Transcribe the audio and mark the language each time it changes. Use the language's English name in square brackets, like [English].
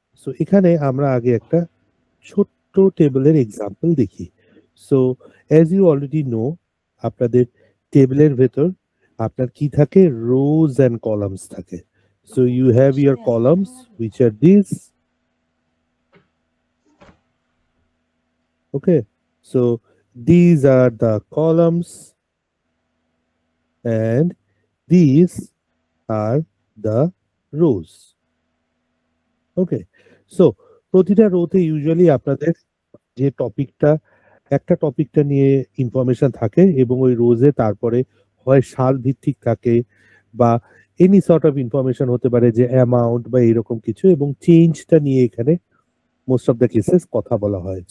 [Bangla] So এখানে আমরা আগে একটা ছোট্ট টেবিলের এক্সাম্পল দেখি। [English] so as you already know, [Bangla] আপনাদের টেবিলের ভেতর আপনার কি থাকে? [English] Rows and columns থাকে। So you have your columns which are these. Okay, so these are the columns and these are the rows. [Bangla] Okay, so প্রতিটা রোতে ইউজুয়ালি আপনাদের যে টপিকটা, একটা টপিকটা নিয়ে ইনফরমেশন থাকে এবং ওই রোজে তারপরে হয় সাল ভিত্তিক থাকে বা [English] any sort of information [Bangla] হতে পারে, যে অ্যামাউন্ট বা এরকম কিছু, এবং চেঞ্জটা নিয়ে এখানে [English] most of the cases [Bangla] কথা বলা হয়।